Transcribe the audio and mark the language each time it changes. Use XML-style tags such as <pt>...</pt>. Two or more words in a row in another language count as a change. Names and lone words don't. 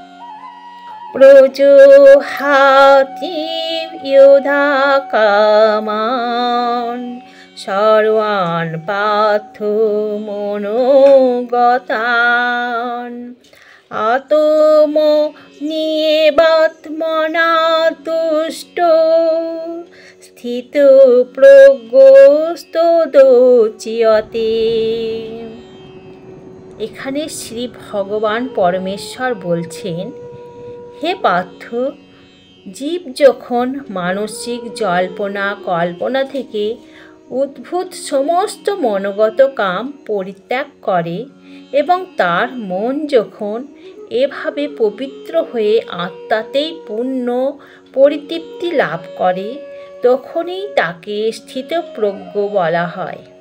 <sa>प्रजुहाति योधा कामान् सर्वान् पार्थ मनोगतान् आत्मन्येवात्मना तुष्टो স্থিতপ্রজ্ঞস্তদোচ্যতে।</sa> <bn>এখানে শ্রী ভগবান পরমেশ্বর বলছেন, হে পার্থ, জীব যখন মানসিক জল্পনা কল্পনা থেকে উদ্ভূত সমস্ত মনোগত কাম পরিত্যাগ করে এবং তার মন যখন এভাবে পবিত্র হয়ে আত্মাতেই পূর্ণ পরিতৃপ্তি লাভ করে, তখনই তাকে স্থিতপ্রজ্ঞ বলা হয়।</bn>